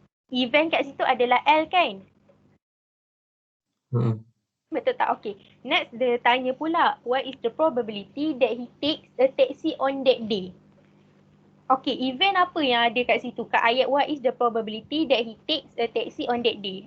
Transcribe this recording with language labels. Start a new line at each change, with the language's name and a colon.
Malay: Event kat situ adalah L kan? Betul tak? Okay. Next dia tanya pula,
English: what is the probability that he takes a taxi on that day?
Malay: Okay, event apa yang ada kat situ? Kat ayat
English: what is the probability that he takes a taxi on that day?